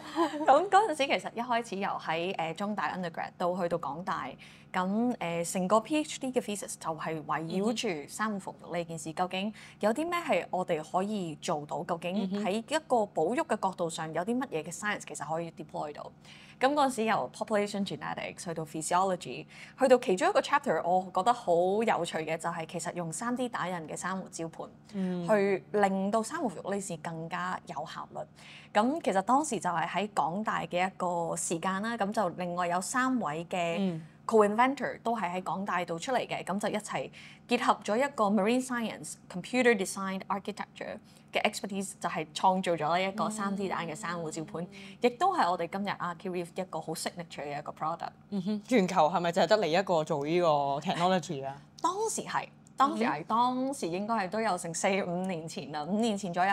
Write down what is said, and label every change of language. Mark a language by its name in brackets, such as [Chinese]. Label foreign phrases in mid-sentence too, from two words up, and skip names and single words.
[Cantonese] 咁嗰陣時其實一開始由喺中大 undergrad 到去到港大，咁成個 PhD 嘅 thesis 就係圍繞住珊瑚復育呢件事。究竟有啲咩係我哋可以做到？究竟喺一個保育嘅角度上有啲乜嘢嘅 science 其實可以 deploy 到？咁嗰陣時由 [English] population genetics [Cantonese] 去到 physiology， 去到其中一個 chapter， 我覺得好有趣嘅就係其實用3D 打印嘅珊瑚礁盤，去令到珊瑚復育呢事更加有效率。咁其實當時就係喺港大嘅一個時間啦，咁就另外有3位嘅co-inventor 都係喺港大度出嚟嘅，咁就一齊結合咗一個 [English] marine science、computer design、architecture [Cantonese] 嘅 expertise， 就係創造咗一個3D 打印嘅珊瑚礁盤，亦都係我哋今日 Archireef 一個好 signature 嘅一個 product。全球係咪就係得你一個做呢個 technology 啊？當時應該係都有成4-5年前啦，5年前左右。